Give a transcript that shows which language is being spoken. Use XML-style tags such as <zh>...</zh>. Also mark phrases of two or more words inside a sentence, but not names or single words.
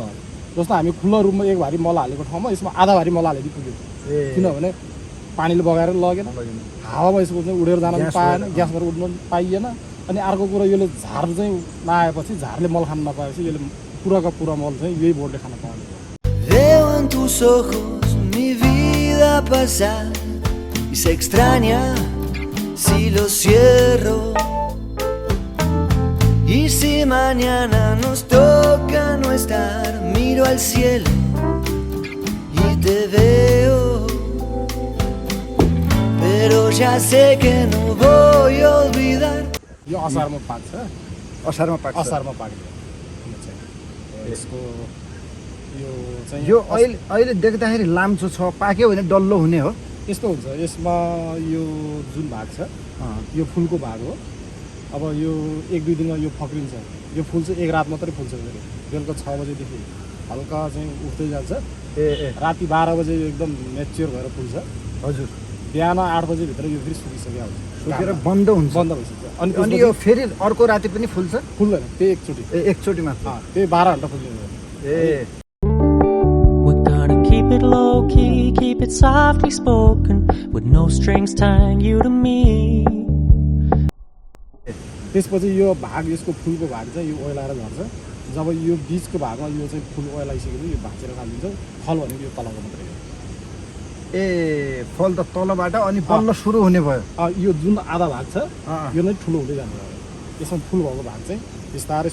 <ne>जस्तो हामी खुल्लो रुममा एक भारी मल हालेको ठाउँमा यसमा आधा भारी मल हालेको पुग्यो। किनभने पानीले बगाएर लगेन, हावामा यसको चाहिँ उडेर जान पनि पाएन, ग्यासबाट उड्न पनि पाइएन। अनि अर्को कुरो यसले झार चाहिँ नआएपछि, झारले मल खान नपाएपछि यसले पुराको पुरा मल चाहिँ यही बोटले खान पाउने भयो।</ne> <es>Veo en tus ojos mi vida pasar y se extraña si lo cierro. Y si mañana nos toca no estar, miro al cielo y te veo. Pero ya sé que no voy a olvidar.</es> <ne>यो असारमा पाक्छ, असारमा पाक्छ। असारमा पाक्छ यसको यो चाहिँ यो अहिले देख्दाखेरि लाम्चो छ, पाक्यो भने डल्लो हुने हो। यस्तो हुन्छ। यसमा यो जुन भाग छ यो फुलको भाग हो। अब यो 1-2 दिनमा यो फक्रिन्छ। यो फुल चाहिँ एक रात मात्रै फुल्छ। बेलुका 6 बजेदेखि हल्का चाहिँ उठ्दै जान्छ। राति 12 बजे एकदम मेच्योर भएर फुल्छ। हजुर, बिहान 8 बजेभित्र यो फेरि सुकिसक्यो हुन्छ, सुकेर बन्द हुन्छ। बन्द भइसक्छ। अनि यो फेरि अर्को राति पनि फुल्छ? फुल्दैन, त्यही एकचोटि। एकचोटि मात्र? त्यही 12 घन्टा फुल्दैन।</ne> <en>We're gonna keep it low key, keep it softly spoken, with no strings tying you to me.</en> <ne>त्यसपछि यो भाग, यसको फुलको भाग चाहिँ यो ओइलाएर झर्छ। जब यो बीचको भागमा यो चाहिँ फुल ओइलाइसकेपछि यो भाँचेर खालिन्छ। फल भनेको यो तलको मात्रै हो। फल त तलबाट अनि बल्ल सुरु हुने भयो। यो जुन आधा भाग छ यो नै ठुलो हुँदै जान्छ। यसमा फुल भएको भाग चाहिँ बिस्तारै</ne>